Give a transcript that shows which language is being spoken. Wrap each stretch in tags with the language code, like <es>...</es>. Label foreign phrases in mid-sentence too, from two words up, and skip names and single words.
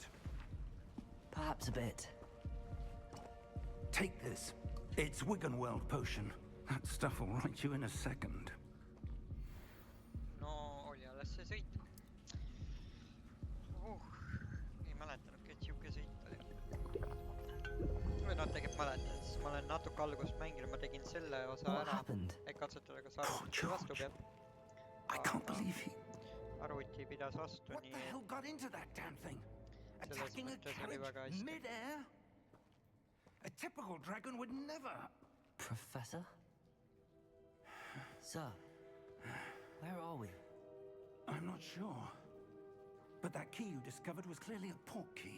<en>Perhaps a bit. Take this. It's Wiggenweld potion. That stuff will right you in a second.</en> <et>No, oli alles see sõit. Ei mäletanudki, et siuke sõit oli. Või no tegelikult mäletan, siis ma olen natuke algust mänginud, ma tegin selle osa ära, et katsutada, kas arvuti vastu peab.</et> <en>I can't believe he...</en> <et>Arvuti pidas vastu,</et> <en>What the hell got into that damn thing? Attacking a carriage mid-air? A typical dragon would never... Professor? Sir, where are we? I'm not sure. But that key you discovered was clearly a port key.</en>